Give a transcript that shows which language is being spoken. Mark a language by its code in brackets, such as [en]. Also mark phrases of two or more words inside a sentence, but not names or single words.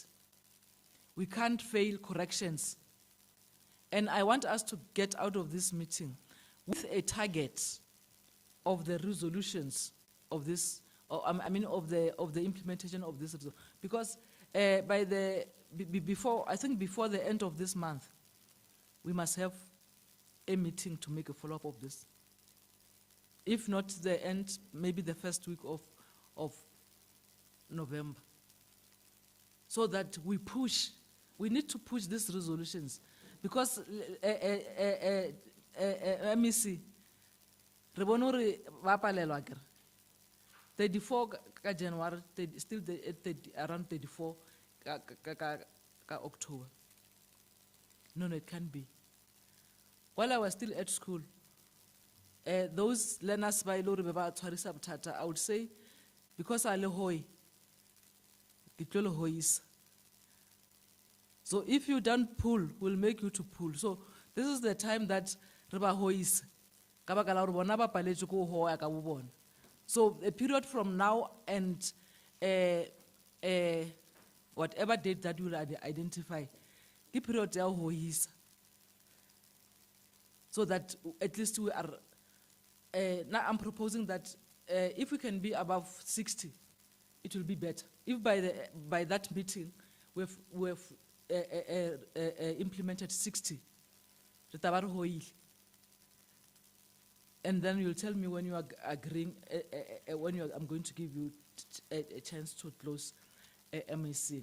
[en] We can't fail corrections. And I want us to get out of this meeting with a target of the resolutions of this, of the implementation of this, because I think before the end of this month, we must have a meeting to make a follow-up of this. If not the end, maybe the first week of November. So that we need to push these resolutions. [st] Because MEC, re bone hore ba palelwa akere 34 ka January, [en] still around [st] 34 ka October. [en] No, it can't be. While I was still at school, those learners [st] ba ile hore ba tshwarisa bothata, [en] I would say, because I [st] le hoi, ke tlo le hoisa. [en] So if you don't pull, we'll make you to pull. So this is the time that [st] reba hois ka baka la hore bona ba paletswe ko hoya ka bo bona. [en] So a period from now and whatever date that you will identify, [st] ke period ya hoisa. [en] So that at least we are, now I'm proposing that if we can be above 60, it will be better. If by that meeting we've implemented 60, and then you'll tell me when you are agreeing, I'm going to give you a chance to close MEC.